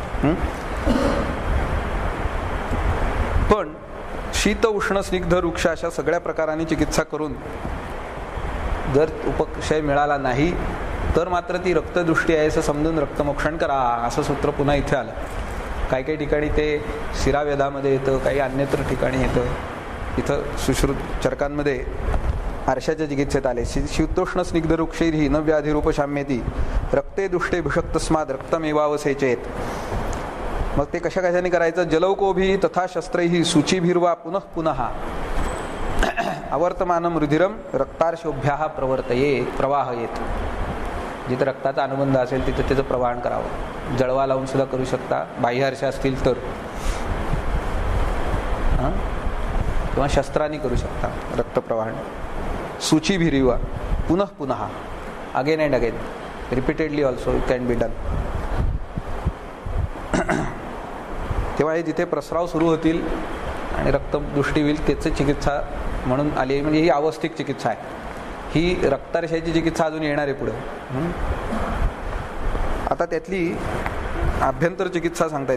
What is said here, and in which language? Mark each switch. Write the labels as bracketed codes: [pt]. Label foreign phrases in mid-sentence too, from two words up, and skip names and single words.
[mr] पण शीत उष्ण स्निग्ध वृक्ष अशा सगळ्या प्रकारांनी चिकित्सा करून जर उपक्षय मिळाला नाही तर मात्र ती रक्तदृष्टी आहे असं समजून रक्तमोक्षण करा असं सूत्र पुन्हा इथे आलं. काही काही ठिकाणी ते शिरावेदामध्ये येतं, काही अन्यत्र ठिकाणी येतं. इथं सुश्रुत चरकांमध्ये आरशाच्या चिकित्सेत आले. [sa] शीतोष्ण स्निग्ध वृक्षैर्हि न व्याधिरूपशाम्येती रक्ते दुष्टे भिषक्तस्माद रक्तमेवावसेचेत. [mr] मग ते कशा कशाने करायचं? [sa] जलौकोभी तथा शस्त्रैहि सूचीभिर्वा पुनः पुनः अवर्तमानम रुधिरम रक्तार्शोभ्याः प्रवाहयेत. [mr] जिथे रक्ताचा अनुबंध असेल तिथे त्याचं प्रवाहन करावं. जळवा लावून सुद्धा करू शकता, बाह्य अर्श असतील तर, किंवा शस्त्रांनी करू शकता रक्तप्रवाहन. [sa] सूचीभिर्वा पुनः पुनः [en] again and again repeatedly also it can be done. [mr] तेव्हा हे जिथे प्रस्राव सुरू होतील आणि रक्तदृष्टी होईल त्याची चिकित्सा म्हणून आली, म्हणजे ही अवस्थिक चिकित्सा आहे. ही रक्तारशाची चिकित्सा अजून येणार आहे पुढे. आता त्यातली आभ्यंतर चिकित्सा सांगतायत.